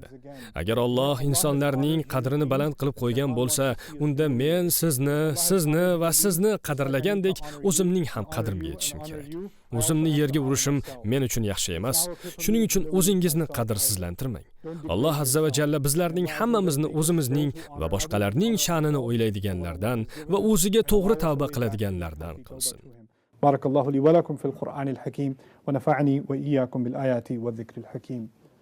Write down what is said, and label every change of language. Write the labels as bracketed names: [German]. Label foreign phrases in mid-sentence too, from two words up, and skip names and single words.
[Uzbek] Agar Alloh insonlarning qadrini baland qilib qo'ygan bo'lsa, unda men sizni va sizni qadrlagandek o'zimning ham qadrimga yetishim kerak. O'zimni yerga urishim men uchun yaxshi emas. Shuning uchun o'zingizni qadrsizlantirmang. Alloh azza va jalla bizlarning hammamizni o'zimizning va boshqalarning sha'nini o'ylaydiganlardan va o'ziga to'g'ri tavba qiladiganlardan qilsin. [Arabic] بارك الله لي ولكم في القرآن الحكيم ونفعني وإياكم بالآيات والذكر الحكيم.